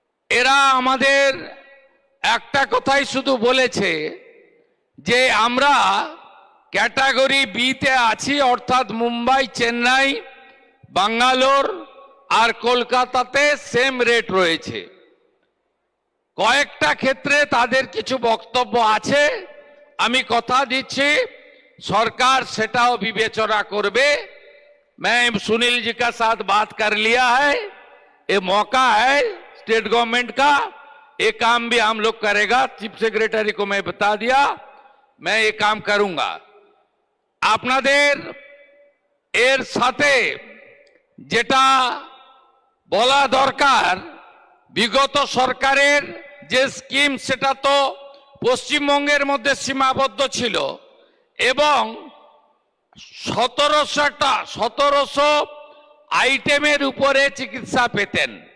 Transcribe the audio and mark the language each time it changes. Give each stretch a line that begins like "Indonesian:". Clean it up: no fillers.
Bangla: এরা আমাদের একটা কথাই শুধু বলেছে যে আমরা ক্যাটাগরি বিতে আছি, অর্থাৎ মুম্বাই, চেন্নাই, ব্যাঙ্গালোর আর কলকাতাতে সেম রেট রয়েছে। কয়েকটা ক্ষেত্রে তাদের কিছু বক্তব্য আছে, আমি কথা দিচ্ছি सरकार सेटाओ विवेचना करबे।
Hindi: मैं सुनील जी का साथ बात कर लिया है, ये मौका है स्टेट गवर्नमेंट का, ये काम भी हम लोग करेगा। चीफ सेक्रेटरी को मैं बता दिया, मैं ये काम करूंगा।
Bangla: আপনাদের এর সাথে যেটা বলা দরকার, বিগত সরকারের যে স্কিম সেটা তো পশ্চিমবঙ্গের মধ্যে সীমাবদ্ধ ছিল এবং 1700 আইটেমের উপরে চিকিৎসা পেতেন।